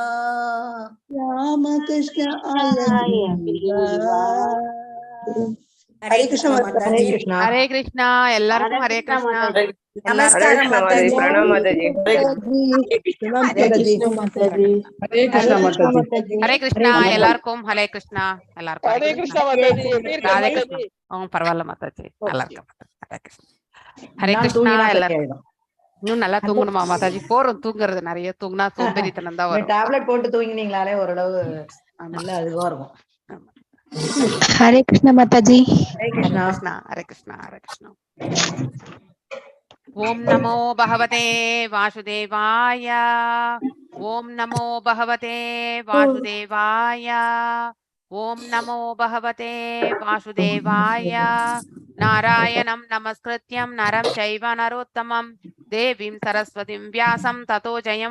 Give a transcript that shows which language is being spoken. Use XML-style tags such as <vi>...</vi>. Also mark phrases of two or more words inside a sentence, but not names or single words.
<hi>राम कृष्ण हयग्रीवा हरे कृष्ण माताजी हरे कृष्णा எல்லாருக்கும் हरे कृष्णा नमस्कार माताजी प्रणाम माताजी हरे कृष्णा எல்லாருக்கும் हरे कृष्णा எல்லாருக்கும் हरे कृष्णा माताजी</hi> <ta>राधे कृष्णा பரவாயில்ல மாதாஜி நல்லா இருக்கேன் हरे कृष्णा हरे कृष्णा எல்லாரும் இன்னும் நல்லா தூங்கணுமா மாதாஜி போறோம் தூங்குறது நிறைய தூங்கினா சோம்பேறித்தனம் தான் வரும் டேப்லெட் போட்டு தூங்கினீங்களாலே ஓரளவு நல்ல அதுவா இருக்கும்</ta> <hi>हरे कृष्णा माताजी</hi> <sa>हरे कृष्णा हरे कृष्णा हरे कृष्णा ओम नमो भगवते वासुदेवाय ओम नमो भगवते वासुदेवाय ओम नमो भगवते वासुदेवाय नारायणं नमस्कृत्यं नरं चैव नरोत्तमं देवीं सरस्वतीं व्यासं ततो जयं</sa>